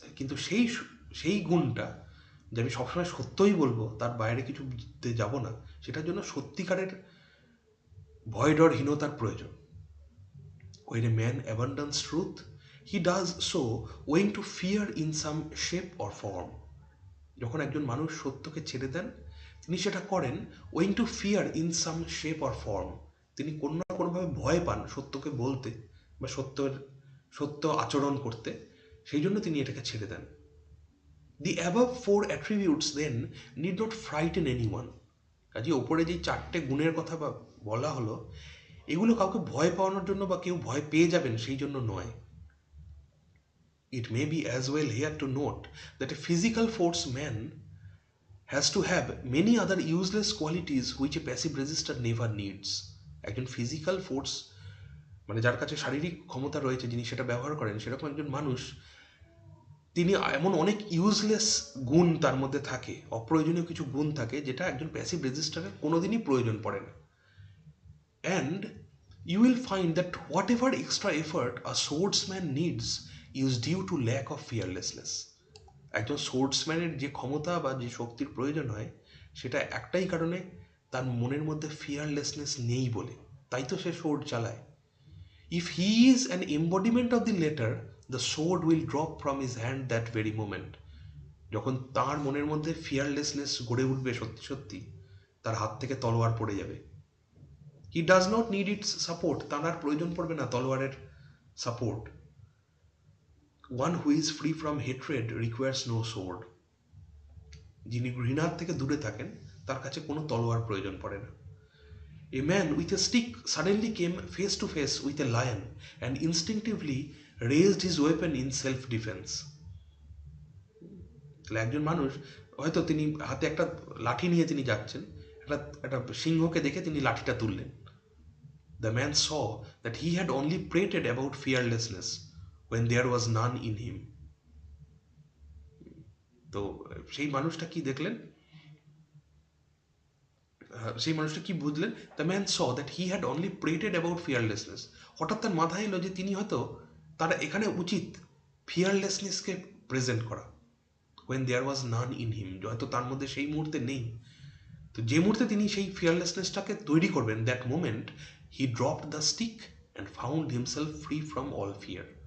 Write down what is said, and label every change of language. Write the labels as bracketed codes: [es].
[bn] কিন্তু সেই গুণটা যে আমি সবসময় সত্যই বলবো, তার বাইরে কিছু বুঝতে যাব না, সেটার জন্য সত্যিকারের ভয় ডরহীনতার প্রয়োজন। [en] When a man abandons truth, he does so owing to fear in some shape or form. [bn] যখন একজন মানুষ সত্যকে ছেড়ে দেন, তিনি সেটা করেন [en] owing to fear in some shape or form. [bn] তিনি কোনো না কোনোভাবে ভয় পান সত্যকে বলতে বা সত্য আচরণ করতে, সেই জন্য তিনি এটাকে ছেড়ে দেন। [en] The above four attributes then need not frighten anyone. [bn] কাজে ওপরে যেই 4টে গুণের কথা বলা হলো, এগুলো কাউকে ভয় পাওয়ানোর জন্য বা কেউ ভয় পেয়ে যাবেন সেই জন্য নয়। [en] It may be as well here to note that a physical force man has to have many other useless qualities which a passive resistor never needs. [bn] একজন ফিজিক্যাল ফোর্স মানে যার কাছে শারীরিক ক্ষমতা রয়েছে, যিনি সেটা ব্যবহার করেন, সেরকম একজন মানুষ, তিনি এমন অনেক ইউজলেস গুণ তার মধ্যে থাকে, অপ্রয়োজনীয় কিছু গুণ থাকে, যেটা একজন প্যাসিভ রেজিস্টারের কোনোদিনই প্রয়োজন পড়ে না। [en] And you will find that whatever extra effort a swordsman needs is due to lack of fearlessness. [bn] একজন সোর্ডসম্যানের যে ক্ষমতা বা যে শক্তির প্রয়োজন হয়, সেটা একটাই কারণে, তার মনের মধ্যে ফিয়ারলেসনেস নেই বলে। তাই তো সে সোর্ড চালায়। [en] If he is an embodiment of the latter, the sword will drop from his hand that very moment. [bn] যখন তার মনের মধ্যে ফিয়ারলেসনেস গড়ে উঠবে সত্যি সত্যি, তার হাত থেকে তলোয়ার পড়ে যাবে। [en] He does not need its support. [bn] তার আর প্রয়োজন পড়বে না তলোয়ারের support. [en] One who is free from hatred requires no sword. [bn] যিনি ঘৃণার থেকে দূরে থাকেন, তার কাছে কোনো তলোয়ার প্রয়োজন পড়ে না। [en] A man with a stick suddenly came face to face with a lion and instinctively raised his weapon in self-defense. [bn] তাহলে একজন মানুষ হয়তো তিনি হাতে একটা লাঠি নিয়ে তিনি যাচ্ছেন, একটা সিংহকে দেখে তিনি লাঠিটা তুললেন। [en] The man saw that he had only prated about fearlessness when there was none in him. [bn] তো সেই মানুষটা কি দেখলেন, সেই মানুষটা কি বুঝলেন? [en] The man saw that he had only prated about fearlessness. [bn] হঠাৎ তার মাথায় এলো যে তিনি হয়তো, তার এখানে উচিত ফিয়ারলেসনেসকে প্রেজেন্ট করা। [en] when there was none in him, [bn] হয়তো তার মধ্যে সেই মুহূর্তে নেই। তো যে মুহূর্তে তিনি সেই ফিয়ারলেসনেসটাকে তৈরি করবেন, [en] That moment he dropped the stick and found himself free from all fear.